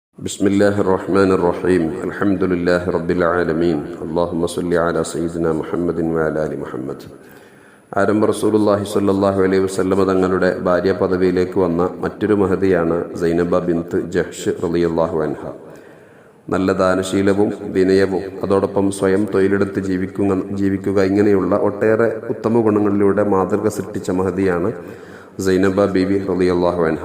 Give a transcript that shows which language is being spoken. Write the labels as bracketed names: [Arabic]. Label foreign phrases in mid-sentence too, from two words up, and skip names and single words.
[Arabic] بسم الله الرحمن الرحيم الحمد لله رب العالمين اللهم صل على سيدنا محمد وعلى آل محمد. [Malayalam] ആരംഭ [Arabic] رسول الله صلى الله عليه وسلم [Malayalam] തങ്ങളുടെ ഭാര്യ പദവിയിലേക്ക് വന്ന മറ്റൊരു മഹദിയാണ് സൈനബ ബിൻത്ത് ജഹ്ഷ് [Arabic] رضي الله عنها. [Malayalam] നല്ല ദാനശീലവും വിനയവും അതോടൊപ്പം സ്വയം തൊഴിലെടുത്ത് ജീവിക്കുക ഇങ്ങനെയുള്ള ഒട്ടേറെ ഉത്തമ ഗുണങ്ങളിലൂടെ മാതൃക സൃഷ്ടിച്ച മഹദിയാണ് സൈനബ ബീവി [Arabic] رضي الله عنها.